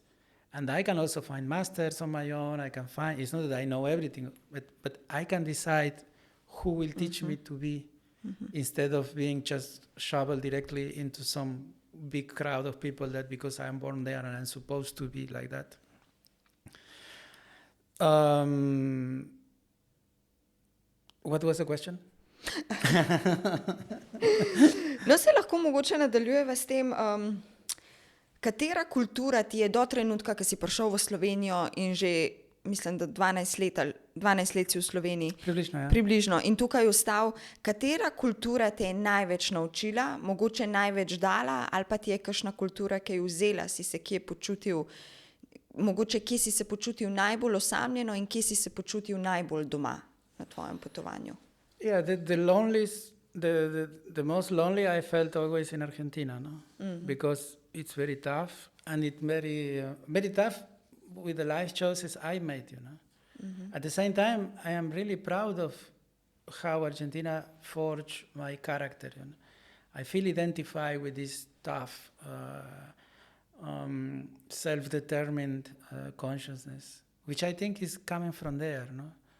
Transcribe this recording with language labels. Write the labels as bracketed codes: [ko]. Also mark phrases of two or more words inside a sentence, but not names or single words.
[en] And I can also find masters on my own. It's not that I know everything, but I can decide who will teach me to be, instead of being just shoveled directly into some big crowd of people that because I'm born there and I'm supposed to be like that. What was the question? [sl] No, se lahko mogoče nadaljujeva s tem, katera kultura ti je do trenutka, ko si prišel v Slovenijo in že, mislim, da 12 let si v Sloveniji. Približno, ja. Približno. In tukaj ostal, katera kultura te je največ naučila, mogoče največ dala, ali pa ti je kakšna kultura, ki je vzela, si se kje počutil, mogoče kje si se počutil najbolj osamljeno in kje si se počutil najbolj doma na tvojem potovanju? [en] Yeah, the most lonely I felt always in Argentina, no? Because it's very tough, and it's very tough with the life choices I made, At the same time, I am really proud of how Argentina forged my character, I feel identified with this tough, self-determined consciousness, which I think is coming from there, no?